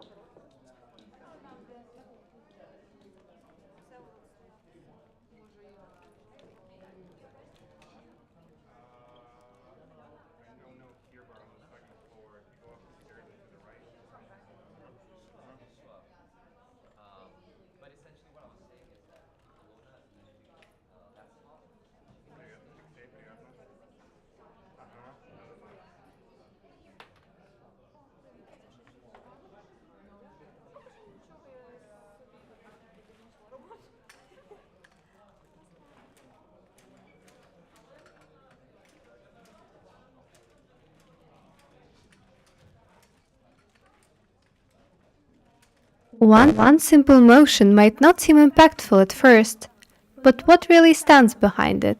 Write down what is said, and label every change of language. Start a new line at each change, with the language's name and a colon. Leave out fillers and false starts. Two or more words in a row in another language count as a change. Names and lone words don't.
Ukrainian: Може, і...
English: I don't know here, but on the second floor, if you go up the stairs and to the right. Sure. But essentially what I was saying is that Kelowna is literally that small.
Russian: Приятно. Ага, да-да-да.
Ukrainian: Нічого, я собі відносила роботу.
English: One simple motion might not seem impactful at first, but what really stands behind it?